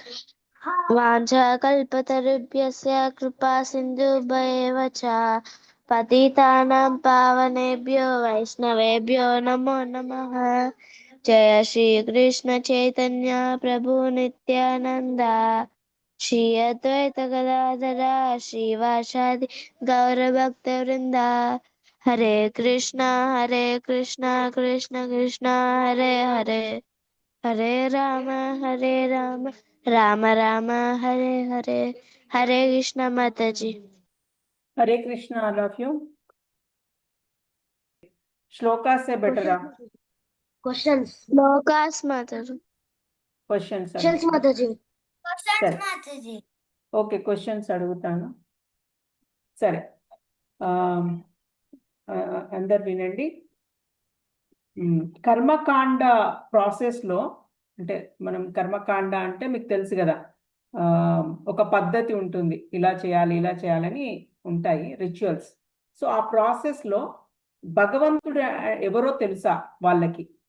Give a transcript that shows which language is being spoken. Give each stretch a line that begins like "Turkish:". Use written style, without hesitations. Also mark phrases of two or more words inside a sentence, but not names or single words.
Sanskrit: वाञ्छाकल्पतरुभ्यस्य कृपा सिन्धुभ्येव च पतितानां पावनेभ्यो वैष्णवेभ्यो नमो नमः। जय श्री कृष्ण चैतन्य प्रभु नित्यानंद श्री अद्वैत गदाधर श्रीवासादि गौरभक्तवृंद हरे कृष्णा कृष्ण कृष्ण हरे हरे हरे राम राम राम हरे हरे।
Hindi: हरे कृष्ण माता जी। हरे कृष्णा
English: all of you.
Hindi: श्लोका से बेटर क्वेश्चंस श्लोकास माता जी। क्वेश्चंस माता जी।
Telugu: ఓకే క్వశ్చన్స్ అడుగుతాను సరే అందరు వినండి కర్మకాండ ప్రాసెస్లో అంటే మనం కర్మకాండ అంటే మీకు తెలుసు కదా ఒక పద్ధతి ఉంటుంది ఇలా చేయాలని ఉంటాయి రిచువల్స్ సో ఆ ప్రాసెస్లో భగవంతుడు ఎవరో తెలుసా వాళ్ళకి